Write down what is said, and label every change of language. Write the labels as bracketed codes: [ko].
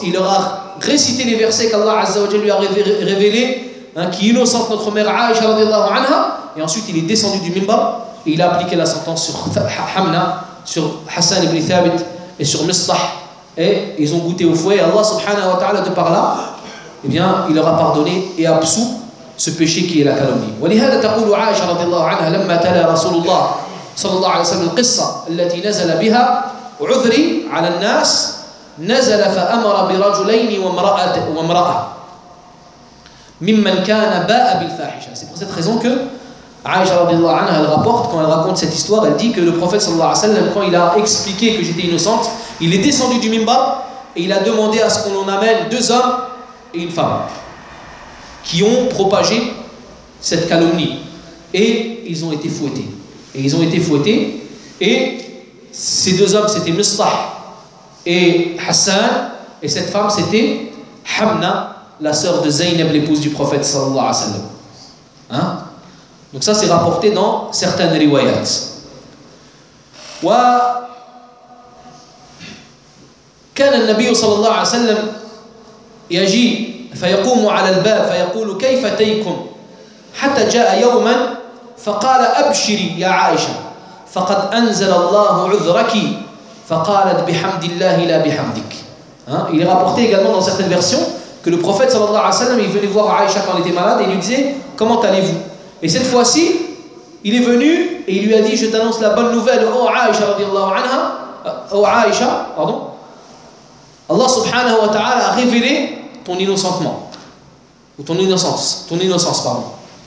[fr] Il leur a récité les versets qu'Allah [ar] azza wa jalla [fr] lui a révélés, qui innocente notre mère Aïcha [ar] radiallahu anha, [fr] et ensuite il est descendu du minbar et il a appliqué la sentence sur Hamna, sur Hassan ibn Thabit et sur Mistah, et ils ont goûté au fouet. Allah [ar] subhanahu wa ta'ala, [fr] de par là, il leur a pardonné et absous ce péché qui est la calomnie. [ar] ولهذا تقول عائشة رضي الله عنها لما تلا رسول الله صلى الله عليه وسلم القصة التي نزل بها عذري على الناس نزل فأمر برجلين وامرأة ممن كان باء بالفاحشة. [fr] C'est pour cette raison que عائشة [ar] رضي الله عنها [fr] elle rapporte, quand elle raconte cette histoire, elle dit que le prophète [ar] صلى الله عليه وسلم, [fr] quand il a expliqué que j'étais innocente, il est descendu du minbar et il a demandé à ce qu'on en amène deux hommes et une femme qui ont propagé cette calomnie, et ils ont été fouettés. Et ces deux hommes, c'était Mistah et Hassan, et cette femme, c'était Hamna, la sœur de Zaynab, l'épouse du prophète [ar] sallallahu alayhi wa sallam. [fr] Donc ça, c'est rapporté dans certaines riwayats. [ar] Wa كان النبي صلى الله عليه وسلم يجي فيقوم على الباب فيقول كيف تيكم حتى جاء يوما فقال أبشري يا عائشة فقد أنزل الله عذرك فقالت بحمد الله لا بحمدك. [fr] Il est rapporté également dans certaines versions que le prophète [ar] صلى الله عليه وسلم [fr] il venait voir Aïcha quand elle était malade et il lui disait comment allez-vous, et cette fois-ci il est venu et il lui a dit je t'annonce la bonne nouvelle ô Aïcha [ar] رضي الله عنها, [fr] ô Aïcha pardon, Allah [ar] subhanahu wa ta'ala [fr] a révélé ton innocentement, ou ton innocence, pardon.